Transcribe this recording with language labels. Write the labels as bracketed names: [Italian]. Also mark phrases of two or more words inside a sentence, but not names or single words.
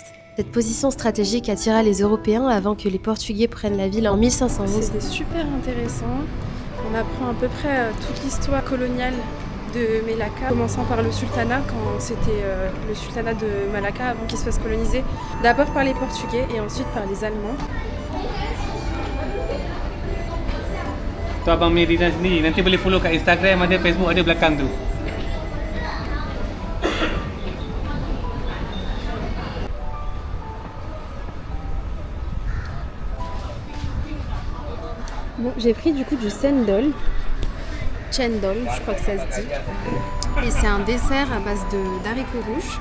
[French] Cette position stratégique attira les Européens avant que les Portugais prennent la ville en 1511. C'était super intéressant. On apprend à peu près toute l'histoire coloniale de Melaka, commençant par le sultanat, quand c'était le sultanat de Malacca avant qu'il se fasse coloniser, d'abord par les Portugais et ensuite par les Allemands. [Malay] Tu abang punya design sendiri. Nanti boleh follow kat Instagram, ada Facebook, ada belakang tu. [French] Bon, j'ai pris du coup du chendol, je crois que ça se dit. Et c'est un dessert à base d'haricots rouges.